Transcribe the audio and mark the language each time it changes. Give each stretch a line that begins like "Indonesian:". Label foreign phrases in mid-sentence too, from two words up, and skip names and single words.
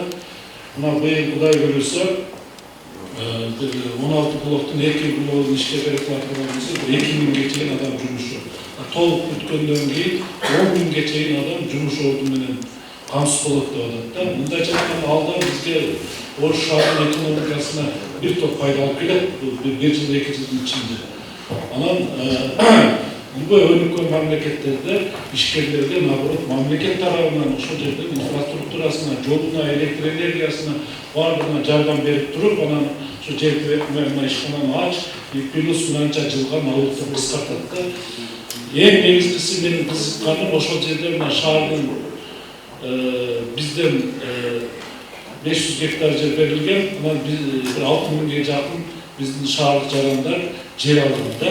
Kyrgyz: Мына быйыл Кудай көрүлсө 16 блоктун 2 блогун ишке берип жаткан болсо 2000ге чейин адам жумушу. Толук бүткөндөн кийин 10.000ге чейин адам жумуш орду менен камсыз болот деп атат да. Мындай жактан алдан бизге Ош шаарынын экономикасына бир топ пайда алып келет. Бул 1 жыл 2 жылдын ичинде. Анан
Kazakh: Бұл өніккен
Kyrgyz: мемлекеттерде ишкерлерге наоборот мемлекет тарабынан ошол жердин инфраструктурасына, жолуна, электр энергиясына бардығына жардам берип туруп, анан ошо жерди ишкананы ач, плюс мынанча жылга налогты кыскартат да. Эң негизгиси менин кызыкканым ошол жерде мына шаардын бизден 500 гектар жер берилген, анан биз 6000 жакын биздин шаардык жарандар жер алган да.